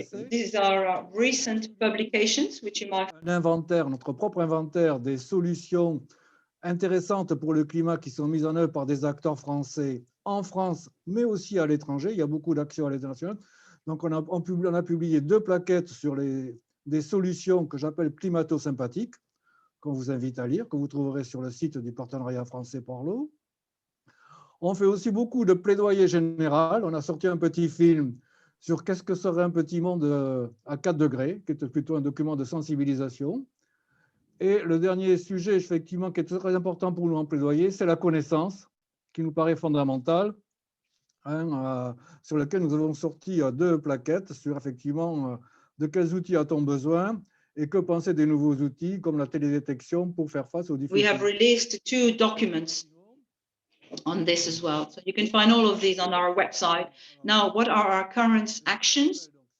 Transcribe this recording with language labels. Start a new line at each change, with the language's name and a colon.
English: These are recent publications which you might.
French: Un inventaire, notre propre inventaire des solutions intéressantes pour le climat qui sont mises en œuvre par des acteurs français en France, mais aussi à l'étranger. Il y a beaucoup d'actions à l'international. Donc, on a publié 2 plaquettes sur des solutions que j'appelle climato-sympathiques, qu'on vous invite à lire, que vous trouverez sur le site du partenariat français pour l'eau. On fait aussi beaucoup de plaidoyer général. On a sorti un petit film sur qu'est-ce que serait un petit monde à 4 degrés, qui est plutôt un document de sensibilisation. Et le dernier sujet, effectivement, qui est très important pour nous en plaidoyer, c'est la connaissance, qui nous paraît fondamentale, sur laquelle nous avons sorti 2 plaquettes sur, effectivement, de quels outils a-t-on besoin et que penser des nouveaux outils comme la télédétection pour faire face aux difficultés.
English: We have released 2 documents on this as well. So you can find all of these on our website. Now, what are our current actions?